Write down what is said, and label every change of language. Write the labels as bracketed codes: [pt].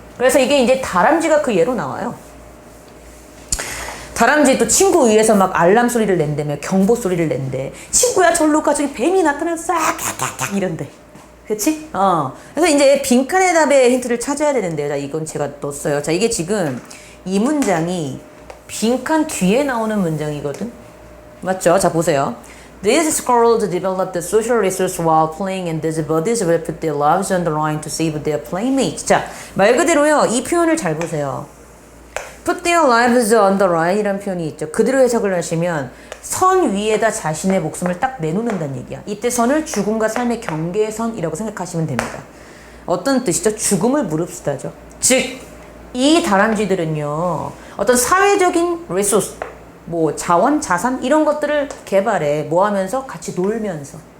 [ko] 그래서 이게 이제 다람쥐가 그 예로 나와요. 다람쥐도 친구 위에서 막 알람 소리를 낸다며, 경보 소리를 낸대. 친구야 절로 가, 저기 뱀이 나타났어, 깍깍깍 이런데. 그치? 그래서 이제 빈칸의 답의 힌트를 찾아야 되는데요. 자, 이건 제가 넣었어요. 자, 이게 지금 이 문장이 빈칸 뒤에 나오는 문장이거든. 맞죠? 자, 보세요. [en] These squirrels developed the social resource while playing, and these birds will put their lives on the line to save their playmates. [ko] 자, 말 그대로요. 이 표현을 잘 보세요. [en] Put their lives on the line [ko] 이라는 표현이 있죠. 그대로 해석을 하시면 선 위에다 자신의 목숨을 딱 내놓는다는 얘기야. 이때 선을 죽음과 삶의 경계의 선이라고 생각하시면 됩니다. 어떤 뜻이죠? 죽음을 무릅쓰다죠. 즉, 이 다람쥐들은요, 어떤 사회적인 리소스, 뭐 자원, 자산 이런 것들을 개발해 뭐 하면서 같이 놀면서